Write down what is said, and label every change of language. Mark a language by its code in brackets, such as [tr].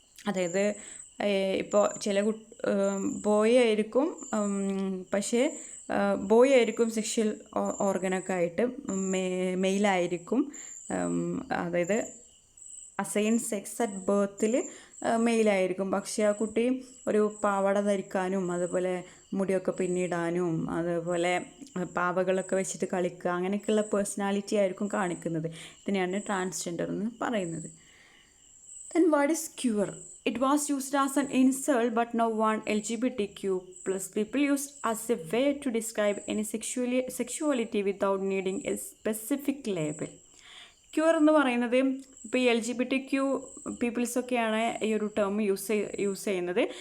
[ml] അതായത് ഇപ്പോൾ ചില ബോയ് ആയിരിക്കും, പക്ഷേ ബോയ് ആയിരിക്കും സെക്ഷൽ ഓർഗനൊക്കെ ആയിട്ട്, മെയിലായിരിക്കും, അതായത് അസൈൻ സെക്സ് അറ്റ് ബർത്തിൽ മെയിലായിരിക്കും, പക്ഷേ ആ കുട്ടി ഒരു പാവാട ധരിക്കാനും അതുപോലെ മുടിയൊക്കെ പിന്നിടാനും അതുപോലെ പാവകളൊക്കെ വെച്ചിട്ട് കളിക്കുക അങ്ങനെയൊക്കെയുള്ള പേഴ്സണാലിറ്റി ആയിരിക്കും കാണിക്കുന്നത്. ഇതിനെയാണ് ട്രാൻസ്ജെൻഡർ എന്ന് പറയുന്നത്. [en] Then what is queer? It was used as an insult, but now one LGBTQ plus people use as a way to describe any sexuality without needing a specific label. [ml] Cure എന്ന് പറയുന്നത് ഇപ്പോൾ ഈ LGBTQ പീപ്പിൾസൊക്കെയാണ് ഈ ഒരു term use ചെയ്യുന്നത്.